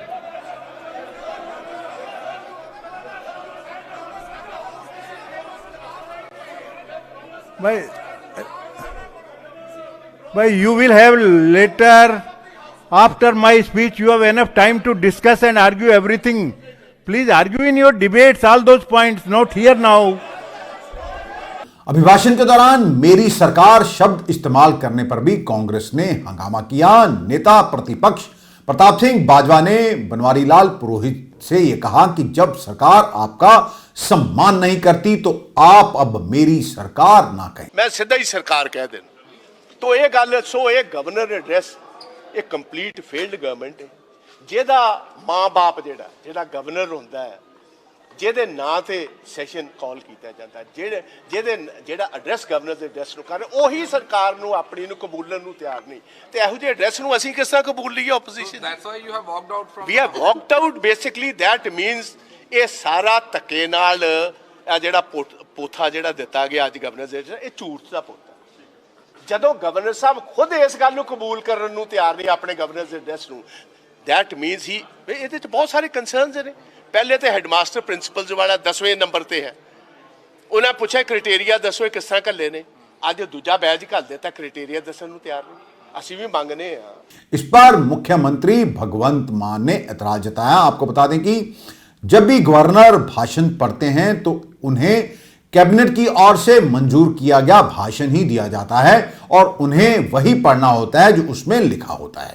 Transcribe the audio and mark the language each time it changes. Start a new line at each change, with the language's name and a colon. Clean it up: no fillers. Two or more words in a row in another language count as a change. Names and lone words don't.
English: But you will have later, after my speech, you have enough time to discuss and argue everything. Please argue in your debates all those points, not here now.
Hindi: अभिभाषण के दौरान मेरी सरकार शब्द इस्तेमाल करने पर भी कांग्रेस ने हंगामा किया। नेता प्रतिपक्ष प्रताप सिंह बाजवा ने बनवारी लाल पुरोहित से यह कहा कि जब सरकार आपका सम्मान नहीं करती तो आप अब मेरी सरकार ना कहें।
Punjabi: ਮੈਂ ਸਿੱਧਾ ਹੀ ਸਰਕਾਰ ਕਹਿ ਦੇਣਾ ਤਾਂ ਇਹ ਗੱਲ ਸੋ ਇਹ
English: governor address
Punjabi: ये
English: complete failed government
Punjabi: है। ਜਿਹਦਾ ਮਾਂ ਬਾਪ ਜਿਹੜਾ ਗਵਰਨਰ ਹੁੰਦਾ ਹੈ, ਜਿਹਦੇ ਨਾਂ ਤੇ ਸੈਸ਼ਨ ਕਾਲ ਕੀਤਾ ਜਾਂਦਾ ਹੈ, ਜਿਹੜਾ ਐਡਰੈਸ ਗਵਰਨਰ ਦੇ ਐਡਰੈਸ ਨੂੰ ਕਰ ਓਹੀ ਸਰਕਾਰ ਨੂੰ ਆਪਣੀ ਨੂੰ ਕਬੂਲਣ ਨੂੰ ਤਿਆਰ ਨਹੀਂ। ਤੇ ਇਹੋ ਜਿਹੇ ਐਡਰੈਸ ਨੂੰ ਅਸੀਂ ਕਿਸ ਤਰ੍ਹਾਂ ਕਬੂਲ ਲਈਏ ਅਪੋਜ਼ੀਸ਼ਨ?
English: That's why you have walked out from. we have walked out basically that means
Punjabi: ਇਹ ਸਾਰਾ ਧੱਕੇ ਨਾਲ ਜਿਹੜਾ ਪੋਥਾ ਜਿਹੜਾ ਦਿੱਤਾ ਗਿਆ ਅੱਜ ਗਵਰਨਰ ਦੇ ਇਹ ਝੂਠ ਦਾ ਪੋਥਾ। ਜਦੋਂ ਗਵਰਨਰ ਸਾਹਿਬ ਖੁਦ ਇਸ ਗੱਲ ਨੂੰ ਕਬੂਲ ਕਰਨ ਨੂੰ ਤਿਆਰ ਨਹੀਂ ਆਪਣੇ ਗਵਰਨਰ ਦੇ ਐਡਰੈਸ ਨੂੰ,
English: that means
Punjabi: ਹੀ ਇਹਦੇ ਚ ਬਹੁਤ ਸਾਰੇ ਕੰਸਰਨਸ ਨੇ। ਪਹਿਲੇ ਤੇ
English: headmaster principals
Punjabi: ਵਾਲਾ 10ਵੇਂ ਨੰਬਰ ਤੇ ਹੈ। ਉਹਨਾਂ ਪੁੱਛਿਆ ਕ੍ਰਾਈਟੇਰੀਆ ਦੱਸੋ ਕਿਸ ਤਰ੍ਹਾਂ ਘੱਲੇ ਨੇ, ਅੱਜ ਦੂਜਾ ਬੈਚ ਘੱਲ ਦਿੱਤਾ, ਕ੍ਰਾਈਟੇਰੀਆ ਦੱਸਣ ਨੂੰ ਤਿਆਰ ਨਹੀਂ। ਅਸੀਂ ਵੀ ਮੰਗਨੇ ਆ।
Hindi: इस पर मुख्यमंत्री भगवंत मान ने ऐतराज जताया। आपको बता दें कि जब भी गवर्नर भाषण पढ़ते हैं तो उन्हें कैबिनेट की ओर से मंजूर किया गया भाषण ही दिया जाता है और उन्हें वही पढ़ना होता है जो उसमें लिखा होता है।